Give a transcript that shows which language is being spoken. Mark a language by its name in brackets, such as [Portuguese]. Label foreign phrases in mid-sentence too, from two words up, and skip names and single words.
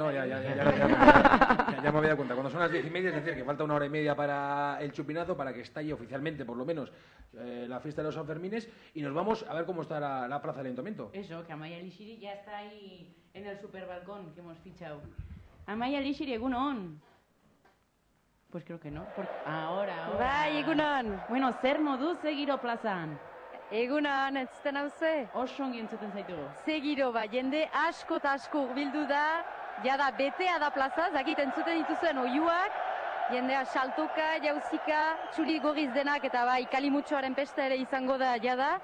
[Spanish] No, ya me había dado cuenta. Cuando son las 10:30, es decir, que falta 1 hora y media para el chupinazo, para que estalle oficialmente, por lo menos, la fiesta de los Sanfermines, y nos vamos a ver cómo está la plaza del Ayuntamiento. Eso, que Amaia Lixiri ya está ahí en el superbalcón que hemos fichado. [Basque] Amaia Lixiri, egunon. [Spanish] Pues creo que no. Ahora. [Basque] Bai, egunon. Bueno, zer moduz giro plazan? Egunon, entzuten hauze? Oso ongi entzuten zaitugu. Ze giro, jende asko eta asko hurbildu da, jada betea da plaza, zakit entzuten dituzuen oiuak, jendea saltoka, jauzika, txuri gorriz denak eta bai kalimutxoaren pesta ere izango da jada.